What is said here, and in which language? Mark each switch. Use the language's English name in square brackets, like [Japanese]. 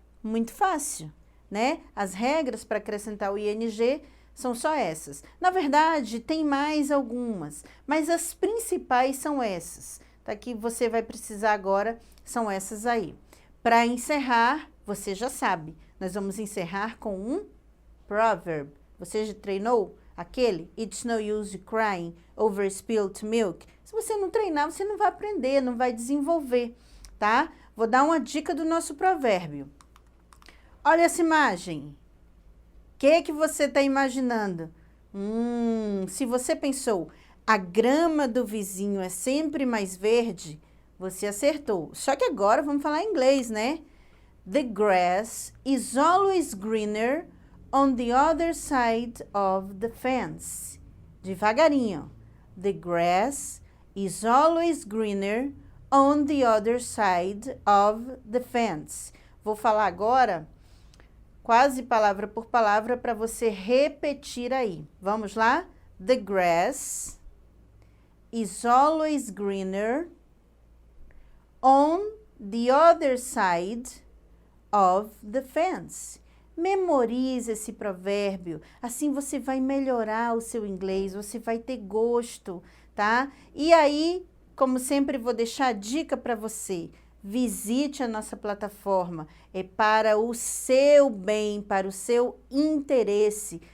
[Portuguese] Muito fácil, né? As regras para acrescentar o ing são só essas. Na verdade, tem mais algumas, mas as principais são essas, tá? Que você vai precisar agora, são essas aí. Para encerrar, você já sabe, nós vamos encerrar com um proverb. Você já treinou aquele? [English] It's no use crying over spilled milk. [Portuguese] Se você não treinar, você não vai aprender, não vai desenvolver, tá? Vou dar uma dica do nosso provérbio. Olha essa imagem. O que você está imaginando? Se você pensou, a grama do vizinho é sempre mais verde, você acertou. Só que agora vamos falar em inglês, né? [English] The grass is always greener on the other side of the fence. [Portuguese] Devagarinho. [English] The grass is always greener on the other side of the fence. [Portuguese] Vou falar agora quase palavra por palavra para você repetir aí. Vamos lá? [English] The grass is always greener on the other side of the fence. [Portuguese] Memorize esse provérbio, assim você vai melhorar o seu inglês, você vai ter gosto, tá? E aí, como sempre, vou deixar a dica para você. Visite a nossa plataforma, é para o seu bem, para o seu interesse.